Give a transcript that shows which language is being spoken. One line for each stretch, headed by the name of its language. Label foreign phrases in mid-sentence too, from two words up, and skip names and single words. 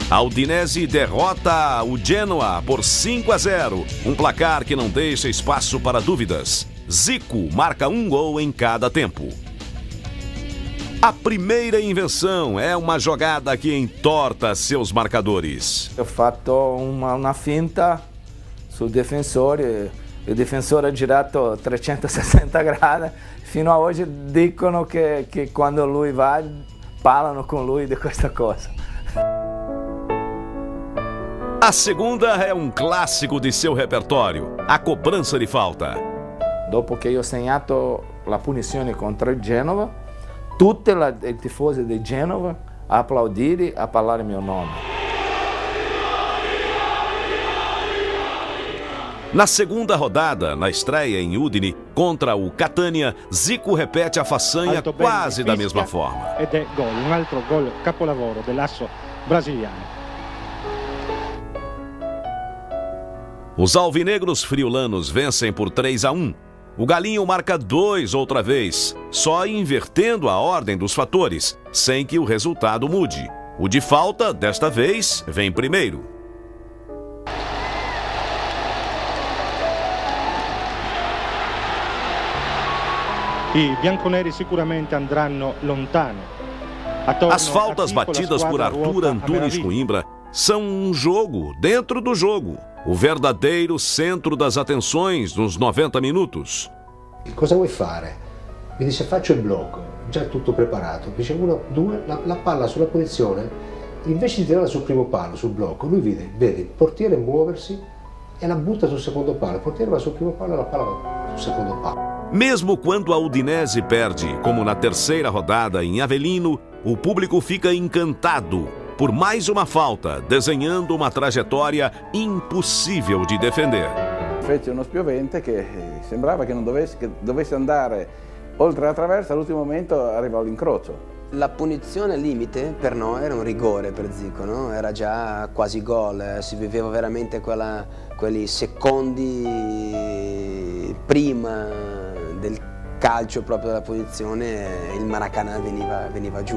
Portuguese: A Udinese derrota o Genoa por 5-0, um placar que não deixa espaço para dúvidas. Zico marca um gol em cada tempo. A primeira invenção é uma jogada que entorta seus marcadores.
Italian: Eu fatto uma finta sul difensore, il difensore ha girato 360 gradi. Fino a hoje dicono che quando lui va, parlano con lui di questa cosa.
Portuguese: A segunda é um clássico de seu repertório, a cobrança de falta.
Italian: Dopo che io ho segnato la punizione contro il Genova, tutti i tifosi di Genova a applaudire, a parlare il mio nome.
Portuguese: Na segunda rodada, na estreia em Udine contra o Catania, Zico repete a façanha quase da mesma forma.
Italian: Ed è gol, un altro gol capolavoro dell'asso brasiliano.
Portuguese: Os alvinegros friulanos vencem por 3-1. O Galinho marca 2 outra vez, só invertendo a ordem dos fatores, sem que o resultado mude. O de falta, desta vez, vem primeiro.
Italian: I bianconeri sicuramente andranno lontano.
Portuguese: As faltas batidas por Arthur Antunes Coimbra são um jogo dentro do jogo. O verdadeiro centro das atenções nos 90 minutos.
Italian: Cosa vuoi fare? Mi dice faccio il blocco, già tutto preparato. Dice 1, 2, la palla sulla posizione, invece di tirarla sul primo palo, sul blocco, lui vede il portiere muoversi e la butta sul secondo palo. Il portiere va sul primo palo e la palla va sul secondo palo.
Portuguese: Mesmo quando a Udinese perde, como na terceira rodada em Avellino, o público fica encantado por mais uma falta, desenhando uma trajetória impossível de defender.
Italian: Fece uno spiovente che sembrava che non dovesse andare oltre la traversa, all'ultimo momento arrivò all'incrocio. La punizione limite per noi era un rigore per Zico, no? Era già quasi gol, si viveva veramente quelli secondi prima del calcio proprio della punizione, il Maracanã veniva giù.